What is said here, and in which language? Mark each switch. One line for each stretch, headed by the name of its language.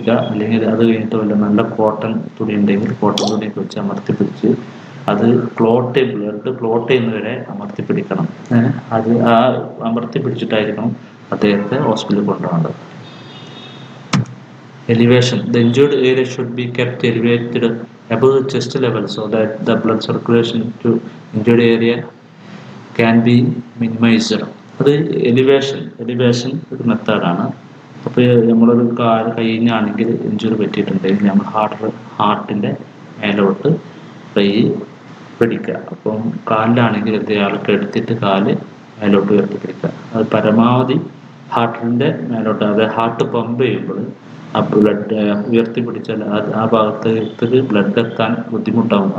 Malayalam: അല്ലെങ്കിൽ അത് കഴിഞ്ഞിട്ട് വല്ല നല്ല കോട്ടൺ തുണി ഉണ്ടെങ്കിൽ കോട്ടൺ തുണിയൊക്കെ വെച്ച് അമർത്തി പിടിച്ച് അത് ബ്ലഡ് ക്ലോട്ട് ചെയ്യുന്നവരെ അമർത്തി പിടിക്കണം. അത് ആ അമർത്തി പിടിച്ചിട്ടായിരിക്കണം അദ്ദേഹത്തെ ഹോസ്പിറ്റലിൽ കൊണ്ടുപോകേണ്ടത്.
English: Elevation. The injured area should be kept elevated above the chest level so that the blood circulation to injured area can be minimized.
Malayalam: അത് എലിവേഷൻ ഒരു മെത്തേഡാണ്. അപ്പോൾ നമ്മളൊരു കൈയിനാണെങ്കിൽ ഇഞ്ചുറി പറ്റിയിട്ടുണ്ടെങ്കിൽ നമ്മൾ ഹാർട്ടിൻ്റെ മേലോട്ട് കൈ പിടിക്കുക. അപ്പം കാലിലാണെങ്കിൽ ആൾക്ക് എടുത്തിട്ട് കാല് മേലോട്ട് ഉയർത്തി പിടിക്കുക. അത് പരമാവധി ഹാർട്ടിൻ്റെ മേലോട്ട്, അതായത് ഹാർട്ട് പമ്പ് ചെയ്യുമ്പോൾ ആ ബ്ലഡ് ഉയർത്തി പിടിച്ചാൽ ആ ഭാഗത്തേക്ക് ബ്ലഡ് എത്താൻ ബുദ്ധിമുട്ടാവും.